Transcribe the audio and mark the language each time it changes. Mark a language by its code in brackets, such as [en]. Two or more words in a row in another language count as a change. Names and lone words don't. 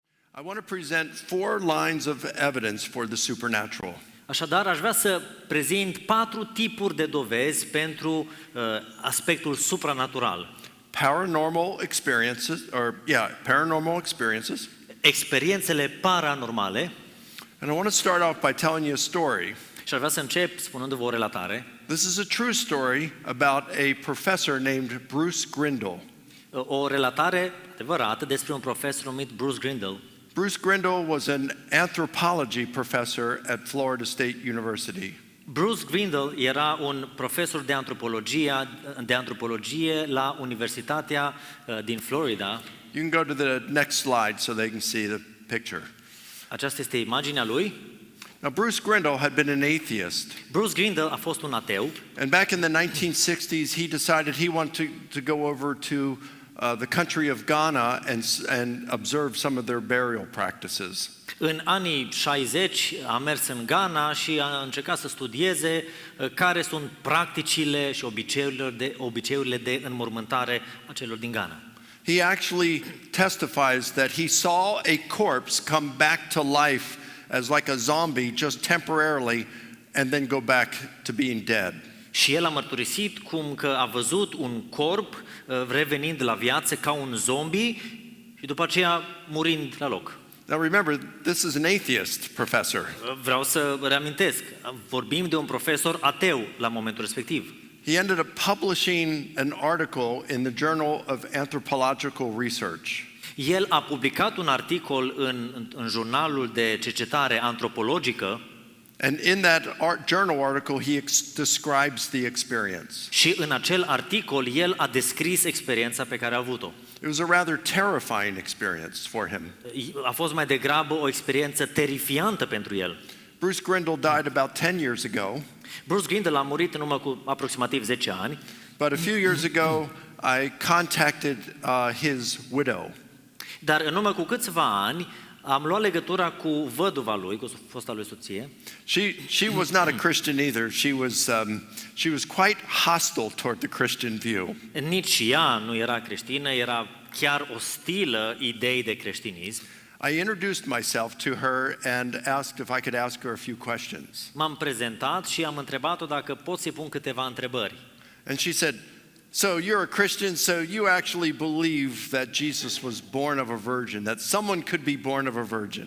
[en] I want to present 4 lines of evidence for the supernatural. [ro] Așadar, aș vrea să prezint 4 tipuri de dovezi pentru aspectul supranatural. [en] Paranormal experiences. [ro] Experiențele paranormale. [en] And I want to start off by telling you a story. [ro] Și aș vrea să încep spunându-vă o relatare. [en] This is a true story about a professor named Bruce Grindle. [ro] O relatare adevărată despre un profesor numit Bruce Grindle. [en] Bruce Grindle was an anthropology professor at Florida State University. [ro] Bruce Grindle era un profesor de antropologie la Universitatea din Florida. [en] You can go to the next slide so they can see the picture. [ro] Aceasta este imaginea lui. [en] Now Bruce Grindle had been an atheist. [ro] Bruce Grindle a fost un ateu. [en] And back in the 1960s he decided he wanted to go over to the country of Ghana and observe some of their burial practices. [ro] În anii 60 a mers în Ghana și a încercat să studieze care sunt practicile și obiceiurile de înmormântare a celor din Ghana. [en] He actually testifies that he saw a corpse come back to life as like a zombie just temporarily and then go back to being dead. [ro] Și el a mărturisit cum că a văzut un corp revenind la viață ca un zombie și după aceea murind la loc. [en] Now remember, this is an atheist professor. [ro] Vreau să reamintesc, vorbim de un profesor ateu la momentul respectiv. [en] He ended up publishing an article in the Journal of Anthropological Research. [ro] El a publicat un articol în jurnalul de cercetare antropologică. [en] And in that journal article he describes the experience. [ro] Și în acel articol el a descris experiența pe care a avut-o. [en] It was a rather terrifying experience for him. [ro] A fost mai degrabă o experiență terifiantă pentru el. [en] Bruce Grindle died about 10 years ago. [ro] Bruce Grindle a murit în urmă cu aproximativ 10 ani. [en] But a few years ago I contacted his widow. [ro] Dar în urmă cu câțiva ani am luat legătura cu văduva lui, cu fosta lui soție. [en] She was not a Christian either. She was quite hostile toward the Christian view. [ro] Nici ea nu era creștină, era chiar ostilă ideii de creștinism. [en] I introduced myself to her and asked if I could ask her a few questions. [ro] M-am prezentat și am întrebat-o dacă pot să-i pun câteva întrebări. [en] And she said, "So you're a Christian, so you actually believe that Jesus was born of a virgin, that someone could be born of a virgin."